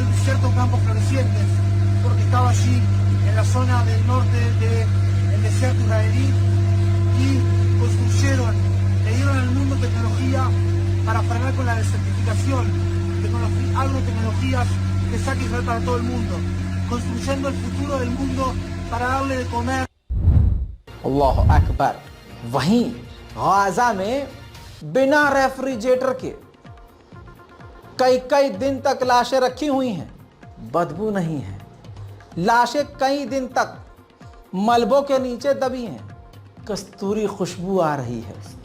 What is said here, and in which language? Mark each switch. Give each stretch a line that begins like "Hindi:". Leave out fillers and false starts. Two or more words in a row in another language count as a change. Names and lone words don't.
Spanish: el desierto en campos florecientes, porque estaba allí en la zona del norte del desierto israelí, y construyeron, le dieron al mundo tecnología para frenar con la desertificación, agrotecnologías que saque Israel para todo el mundo, construyendo el futuro del mundo para darle de comer।
Arabic: الله أكبر.
Hindi: वहीं गाज़ा में बिना रेफ्रिजरेटर के कई दिन तक लाशें रखी हुई हैं, बदबू नहीं है। लाशें कई दिन तक मलबों के नीचे दबी हैं, कस्तूरी खुशबू आ रही है।